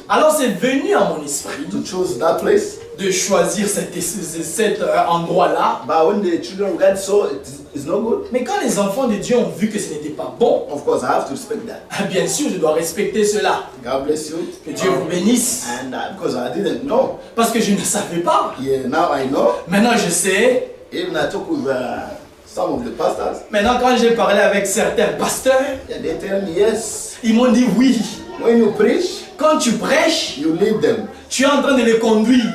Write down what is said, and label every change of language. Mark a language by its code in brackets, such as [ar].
[fr] Alors c'est venu à mon esprit [en] to choose that place. [fr] de choisir cet endroit-là. [en] But when the children of God saw it's not good, [fr] Mais quand les enfants de Dieu ont vu que ce n'était pas bon, [en] of course I have to respect that. [fr] bien sûr je dois respecter cela. [en] God bless you. [fr] Que Dieu vous bénisse. [en] And because I didn't know, [fr] Parce que je ne savais pas. [en] yeah, now I know. [fr] Maintenant je sais. [en] Even I talk with some of the pastors, [fr] Maintenant quand j'ai parlé avec certains pasteurs, [en] and they tell me yes. [fr] ils m'ont dit oui. [en] When you preach, [fr] Quand tu prêches, [en] you lead them. [fr] tu es en train de les conduire.